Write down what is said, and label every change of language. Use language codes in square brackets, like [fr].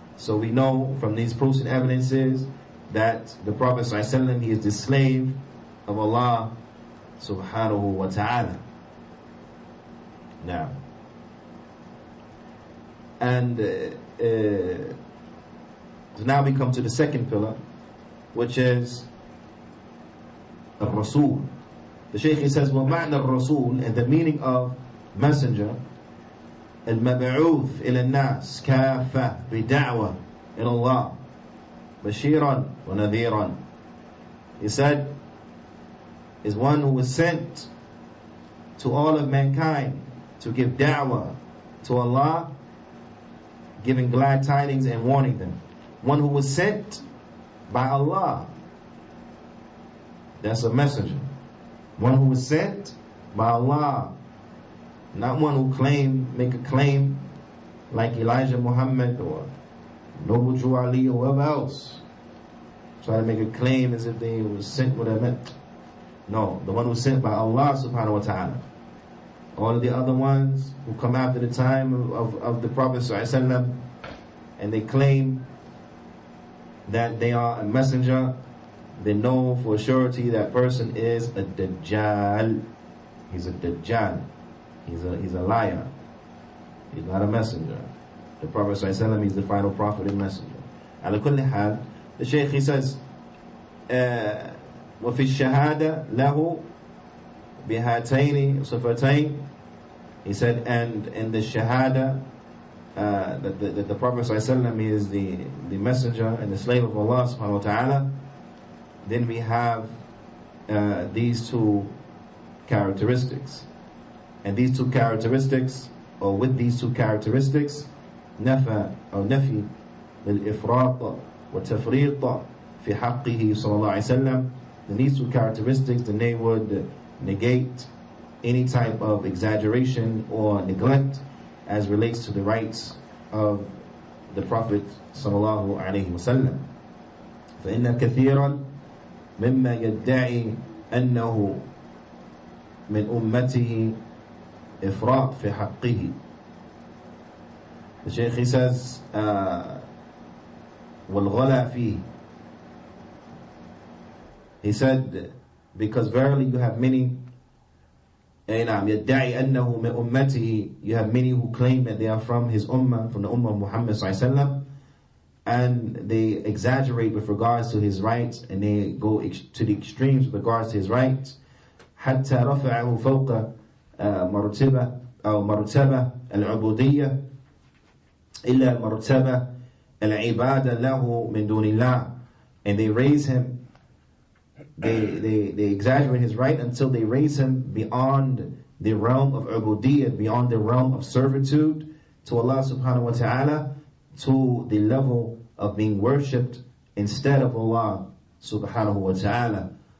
[en] So we know from these proofs and evidences that the Prophet ﷺ, he is the slave of Allah subhanahu wa ta'ala. Now, and so now we come to the second pillar, which is Rasul. The Shaykh, he says, [ar] وَمَعْنَى الرَّسُولِ, [en] and the meaning of messenger, [ar] المبعوث إلى الناس كافة بدعوة إلى الله بشيرا ونذيرا. [en] He said, is one who was sent to all of mankind to give da'wah to Allah, giving glad tidings and warning them. One who was sent by Allah, that's a messenger. One who was sent by Allah, not one who make a claim like Elijah Muhammad or Noble Juyaanee or whoever else. Try to make a claim as if they were sent what I meant. No, the one who was sent by Allah subhanahu wa ta'ala. all of the other ones who come after the time of the Prophet ﷺ, and they claim that they are a messenger, they know for surety that person is a Dajjal. He's a Dajjal. He's a liar. He's not a messenger. The Prophet ﷺ, he's the final prophet and messenger. [ar] على كل حال, [en] the Shaykh, he says, [ar] وفي الشهادة له بهاتين صفتين. [en] He said, and in the shahada, that the Prophet ﷺ is the messenger and the slave of Allah subhanahu wa ta'ala, then we have these two characteristics. And these two characteristics, or with these two characteristics, [ar] نفي للإفراط والتفريط في حقه صلى الله عليه وسلم. [en] Then these two characteristics, then they would negate any type of exaggeration or neglect as relates to the rights of the Prophet sallallahu alaihi wasallam. [ar] فإن كثيرا مما يدعي أنه من أمته إفراط في حقه. [en] The Shaykh, he says, [ar] وَالْغَلَى فِيهِ. [en] He said, because verily you have many, [ar] يدعي أنه من أمته, [en] you have many who claim that they are from his ummah, from the ummah of Muhammad sallallahu alaihi wasallam, and they exaggerate with regards to his rights, and they go to the extremes with regards to his rights. [ar] حتى رفعه فوق مرتبة أو مرتبة العبودية إلا مرتبة العبادة له من دون الله. [en] And they raise him, they exaggerate his right until they raise him beyond the realm of ubudiyyah, beyond the realm of servitude to Allah subhanahu wa ta'ala, to the level of being worshipped instead of Allah subhanahu wa ta'ala.